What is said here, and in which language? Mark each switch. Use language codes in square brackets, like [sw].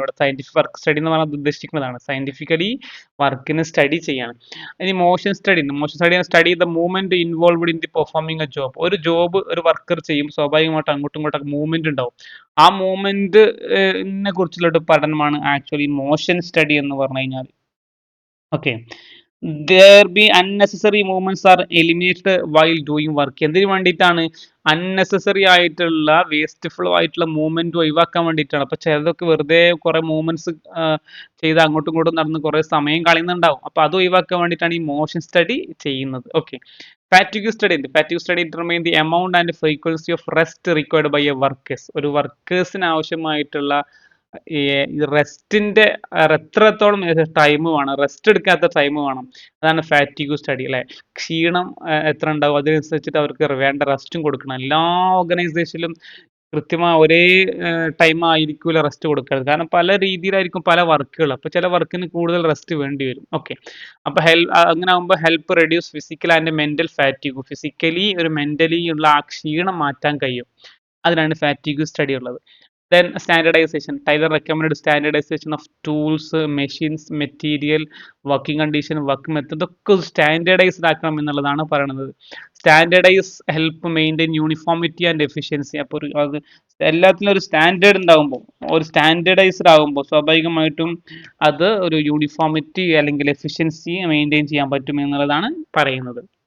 [ml] ഇവിടെ scientific work study എന്ന് പറഞ്ഞാൽ ഉദ്ദേശിക്കുന്നതാണ് സയന്റിഫിക്കലി വർക്കിന് സ്റ്റഡി ചെയ്യാണ്. ഇനി മോഷൻ സ്റ്റഡി ഉണ്ട്. [en] Motion study study the movement involved in the performing a job. [ml] ഒരു ജോബ് ഒരു വർക്കർ ചെയ്യും, സ്വാഭാവികമായിട്ട് അങ്ങോട്ടും ഇങ്ങോട്ടും മൂവ്മെന്റ് ഉണ്ടാവും. ആ മൂവ്മെന്റിനെ കുറിച്ചുള്ള ഒരു പഠനമാണ് ആക്ച്വലി മോഷൻ സ്റ്റഡി എന്ന് പറഞ്ഞു കഴിഞ്ഞാൽ. [en] Okay, there be unnecessary movements are eliminated while doing work. [ml] എന്തിനു വേണ്ടിയിട്ടാണ്? അൺനെസസറി ആയിട്ടുള്ള വേസ്റ്റ്ഫുൾ ആയിട്ടുള്ള മൂവ്മെന്റ് ഒഴിവാക്കാൻ വേണ്ടിയിട്ടാണ്. അപ്പൊ ചിലതൊക്കെ വെറുതെ കുറെ മൂവ്മെന്റ്സ് ചെയ്ത് അങ്ങോട്ടും ഇങ്ങോട്ടും നടന്ന് കുറെ സമയം കളയുന്നുണ്ടാവും. അപ്പൊ അത് ഒഴിവാക്കാൻ വേണ്ടിയിട്ടാണ് ഈ മോഷൻ സ്റ്റഡി ചെയ്യുന്നത്. ഓക്കെ, ഫാറ്റിഗ് സ്റ്റഡി ഉണ്ട്. [en] Fatigue study determine the amount and frequency of rest required by a workers. [ml] ഒരു വർക്കേഴ്സിന് ആവശ്യമായിട്ടുള്ള ഈ റെസ്റ്റിന്റെ എത്രത്തോളം ടൈം വേണം, റെസ്റ്റ് എടുക്കാത്ത ടൈം വേണം, അതാണ് ഫാറ്റിഗ് സ്റ്റഡി അല്ലെ. ക്ഷീണം എത്ര ഉണ്ടാവും, അതിനനുസരിച്ചിട്ട് അവർക്ക് വേണ്ട റെസ്റ്റും കൊടുക്കണം. എല്ലാ ഓർഗനൈസേഷനിലും കൃത്യമായി ഒരേ ടൈം ആയിരിക്കില്ല റെസ്റ്റ് കൊടുക്കുന്നത്. കാരണം പല രീതിയിലായിരിക്കും പല വർക്കുകൾ. അപ്പോൾ ചില വർക്കിന് കൂടുതൽ റെസ്റ്റ് വേണ്ടി വരും. [en] okay, [ml] അപ്പോൾ അങ്ങനെ ആകുമ്പോൾ [en] Help reduce physical and mental fatigue. [ml] Physically ഒരു മെന്റലി ഉള്ള ആ ക്ഷീണം മാറ്റാൻ കഴിയും. അതിനാണ് ഫാറ്റിഗ് സ്റ്റഡി ഉള്ളത്. Then standardization. [en] Tyler recommended standardization of tools, machines, material, working condition, work method. [ml] ഇതൊക്കെ സ്റ്റാൻഡേർഡൈസ്ഡ് ആക്കണം എന്നുള്ളതാണ് പറയുന്നത്. [en] Standardize help maintain uniformity and efficiency. [ml] അപ്പോൾ അത് എല്ലാത്തിലും ഒരു സ്റ്റാൻഡേർഡ് ഉണ്ടാകുമ്പോൾ, ഒരു സ്റ്റാൻഡേർഡൈസ്ഡ് ആകുമ്പോൾ സ്വാഭാവികമായിട്ടും അത് ഒരു യൂണിഫോമിറ്റി അല്ലെങ്കിൽ എഫിഷ്യൻസി മെയിൻറ്റെയിൻ ചെയ്യാൻ പറ്റും എന്നുള്ളതാണ് പറയുന്നത്.